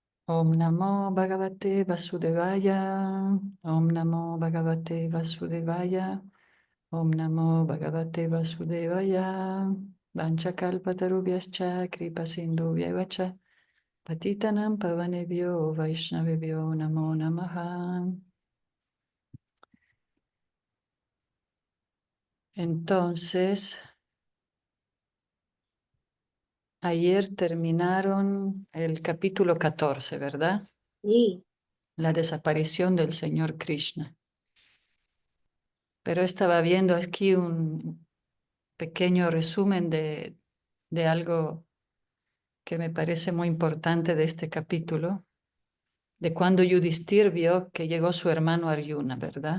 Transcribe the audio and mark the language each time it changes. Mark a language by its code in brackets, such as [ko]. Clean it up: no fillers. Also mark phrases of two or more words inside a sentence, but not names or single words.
[sa] Om Namo Bhagavate Vasudevaya. Om Namo Bhagavate Vasudevaya. Om Namo Bhagavate Vasudevaya. Vanchakalpatarubhyascha kripa sindhubhyacha. Patitanam pavanebhyo vaishnavebhyo namo namaha. [es] Entonces, ayer terminaron el capítulo 14, ¿verdad? Sí. La desaparición del Señor Krishna. Pero estaba viendo aquí un pequeño resumen de algo que me parece muy importante de este capítulo, de cuando Yudhishthir vio que llegó su hermano Arjuna, ¿verdad?